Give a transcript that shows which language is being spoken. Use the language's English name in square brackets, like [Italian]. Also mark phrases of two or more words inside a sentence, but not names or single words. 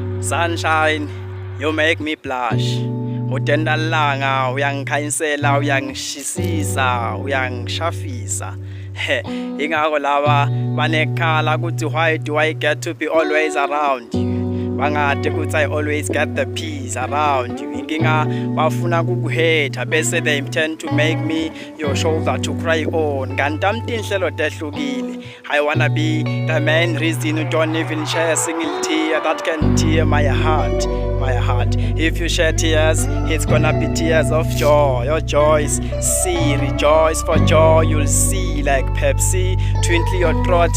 [English] Sunshine, you make me blush. [Swati] Utenda langa, uyangikhanyisela, uyangishisisa, uyangishafisa. Ingako laba banekhala kuthi [English] why do I get to be always around you? [Swati] Bangade kuthi [English] I always get the peace around you. [Swati] Inkinga bafuna kukuhate bese [English] they intend to make me your shoulder to cry on. [Swati] Kanti inhlelo tehlukile. [English] I wanna be the main reason you don't even share a single tear that can tear my heart. My heart. If you shed tears, it's gonna be tears of joy. Your joys, see, rejoice for joy. You'll see like Pepsi, twinkle your throat.